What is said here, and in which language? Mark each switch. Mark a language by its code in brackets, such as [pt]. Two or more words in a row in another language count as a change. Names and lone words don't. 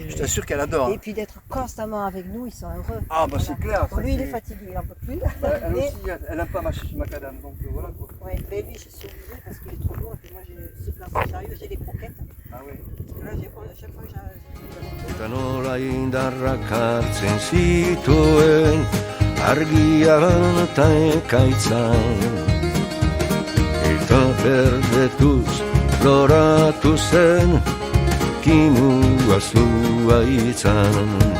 [fr] Je t'assure qu'elle adore. Et puis d'être constamment avec nous, ils sont heureux. Ah bah c'est clair. Bon, ça, lui, il est c'est- fatigué, il n'en peut plus. Bah, elle Mais- aussi, elle aime pas ma macadam, donc voilà quoi. Ouais, mais lui, je suis obligée parce qu'il est trop lourd. Et puis moi, ce plat, j'arrive, j'ai des croquettes. Ah oui. Là, à chaque fois, j'ai... [eu] Eta nola indarrak hartzen zituen argian eta ekaitzan Eta berdetuz loratu zen kimua zuaitzan